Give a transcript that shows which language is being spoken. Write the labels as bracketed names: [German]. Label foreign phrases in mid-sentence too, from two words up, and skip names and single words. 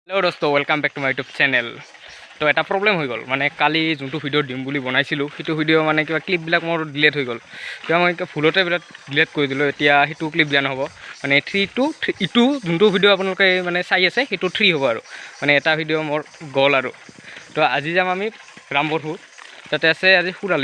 [English] Hello दोस्तों welcome back to my YouTube channel। [Assamese] तो এটা प्रॉब्लेम হৈ গল মানে কালি যোনটো ভিডিও দিম বুলি বনাইছিলো সেইটো ভিডিও মানে কিবা ক্লিপ বিলাক মোৰ ডিলিট হৈ গল। কিবা মই ফুলতে বিৰাট ডিলিট কৰি দিলো। এতিয়া সেইটো ক্লিপ দিয়া নহব মানে 3 টু ইটো যোনটো ভিডিও আপোনালোকে মানে চাই আছে সেইটো 3 হ'ব আৰু মানে এটা ভিডিও মোৰ গল আৰু। তো আজি যাম আমি ৰামপুৰ তাতে আছে আজি ফুৰালি।